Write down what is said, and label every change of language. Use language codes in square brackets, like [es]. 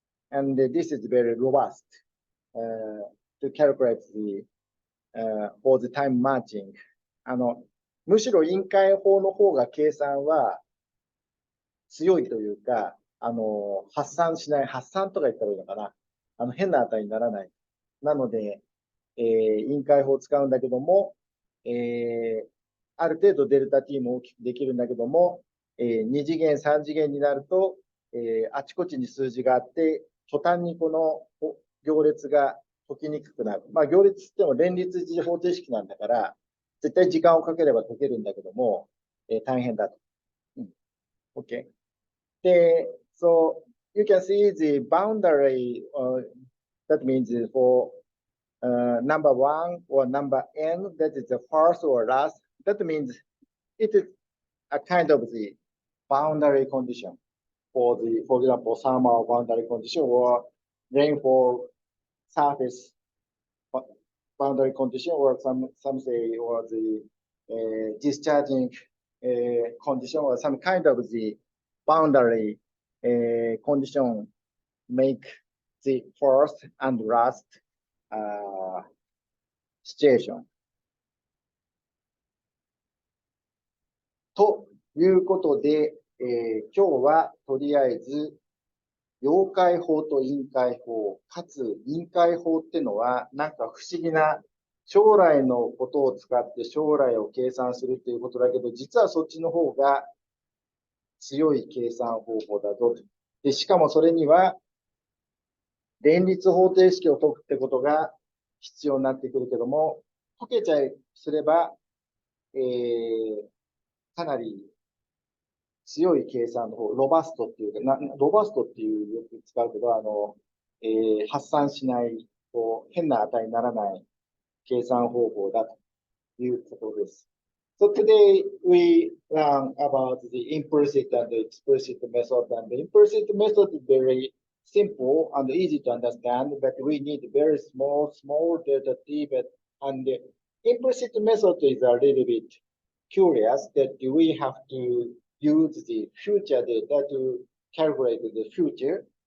[en] And this is very robust to calculate for the time matching. [ja] むしろ陰解法の方が計算は強いというか、発散しない、発散とか言ったらいいのかな。変な値にならない。なので、陰解法を使うんだけども、ある程度デルタ t も大きくできるんだけども、2次元、3次元になると、あちこちに数字があって、途端にこの行列が解きにくくなる。まあ、行列って言っても連立一次方程式なんだから、絶対時間をかければ解けるんだけども、大変だと。 [en] OK。で、so you can see the boundary, that means for number 1 or number n, that is the first or last. That means it is a kind of the boundary condition for example, thermal boundary condition or rainfall surface boundary condition, or some say, or the discharging condition, or some kind of the boundary condition make the first and last situation. [ja] ということで、今日はとりあえず、陽解法と陰解法、かつ陰解法ってのは、なんか不思議な将来のことを使って将来を計算するっていうことだけど、実はそっちの方が強い計算方法だぞ。で、しかもそれには、連立方程式を解くってことが必要になってくるけども、解けちゃいすれば、かなり強い計算の方、ロバストっていうか、ロバストっていうよく使うけど、発散しない、こう、変な値にならない計算方法だということです。 [en] So today we learn about the implicit and the explicit method. And the implicit method is very simple and easy to understand, but we need very small delta t. And the implicit method is a little bit curious that we have to use the future data to calculate the future.